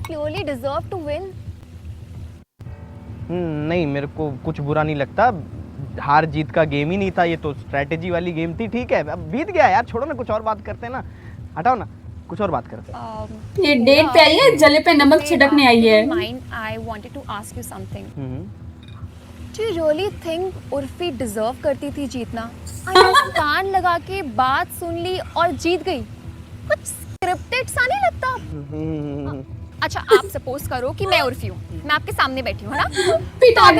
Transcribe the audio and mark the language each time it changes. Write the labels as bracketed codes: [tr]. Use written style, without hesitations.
[en] Clearly deserve to win. [hi] नहीं, मेरे को कुछ बुरा नहीं लगता। हार जीत का गेम ही नहीं था, ये तो स्ट्रेटेजी वाली गेम थी। ठीक है, अब बीत गया यार, छोड़ो ना, कुछ और बात करते हैं ना, हटाओ ना, कुछ और बात करते हैं। ये डेट पे आई है, जले पे नमक छिड़कने आई है। [en] I wanted to ask you something. Do you really think [hi] Urfi deserve करती थी जीतना? कान लगा के बात सुन ली और जीत गई। कुछ स्क्रिप्टेड सा नहीं लगता? अच्छा आप सपोज करो कि मैं उर्फी हूँ, मैं आपके सामने बैठी हूँ, है ना? पिट तो आगे